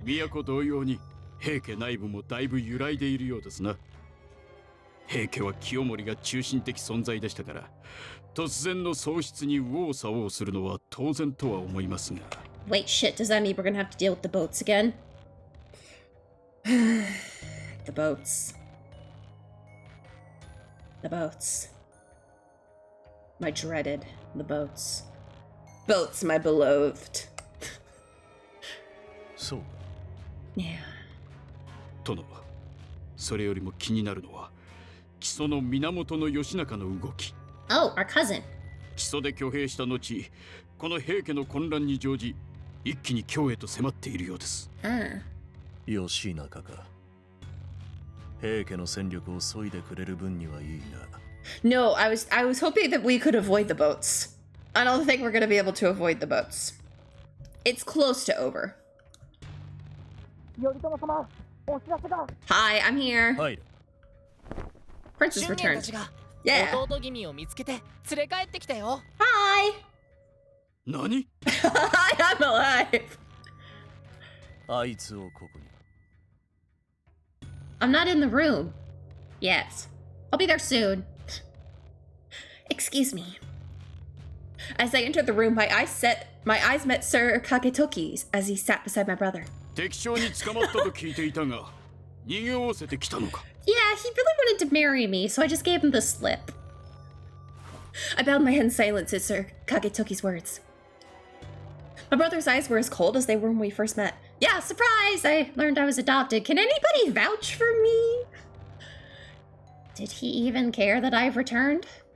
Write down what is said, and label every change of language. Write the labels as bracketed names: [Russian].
[Japanese] 都同様に平家内部もだいぶ揺らいでいるようですな。平家は清盛が中心的存在でしたから、突然の喪失に右往左往するのは当然とは思いますが。 [English] Wait, shit, does that mean we're gonna have to deal with the boats again? The boats. The boats. My dreaded, the boats. Boats, my beloved. [Japanese] そう [English] Yeah. [Japanese] 殿、それよりも気になるのは木曽の源義仲の動き。 [English] Oh, our cousin. [Japanese] 木曽で挙兵した後、この平家の混乱に乗じ、一気に京へと迫っているようです。義仲か平家の戦力を削いでくれる分にはいいが [English] No, I was hoping that we could avoid the boats. I don't think we're gonna be able to avoid the boats. It's close to over. Hi, I'm here. [Japanese] 入る [English] Princess [Japanese] 俊元た [English] returned. [Japanese] ちが [English] Yeah. [Japanese] 弟君を見つけて連れ帰ってきたよ。 [English] Hi. [Japanese] 何？ [English] Hi, I'm alive. [Japanese] あいつをここに [English] I'm not in the room. Yes. I'll be there soon. Excuse me. As I entered the room, my eyes met Sir Kagetoki's as he sat beside my brother. [Japanese] 敵将に捕まったと聞いていたが、逃げおおせてきたのか。 [English] Yeah, he really wanted to marry me, so I just gave him the slip. I bowed my head in silence at Sir Kagetoki's words. My brother's eyes were as cold as they were when we first met. Yeah, surprise! I learned I was adopted. Can anybody vouch for me? Did he even care that I've returned?